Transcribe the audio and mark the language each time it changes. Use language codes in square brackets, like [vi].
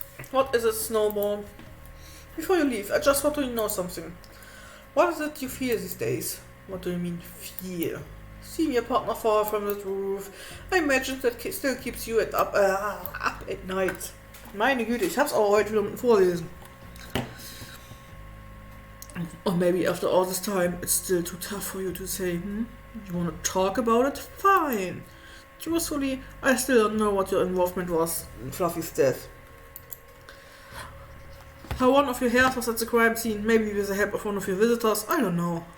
[en] What is it, Snowball? Before you leave, I just want to know something. What is it you feel these days? What do you mean, feel? Seeing your partner fall from the roof. I imagine that still keeps you up at night. [de] Meine Güte, ich hab's auch heute wieder mit vorlesen. [en] Or maybe after all this time, it's still too tough for you to say, You wanna talk about it? Fine. Truthfully, I still don't know what your involvement was in Fluffy's death. How one of your hairs was at the crime scene, maybe with the help of one of your visitors, I don't know.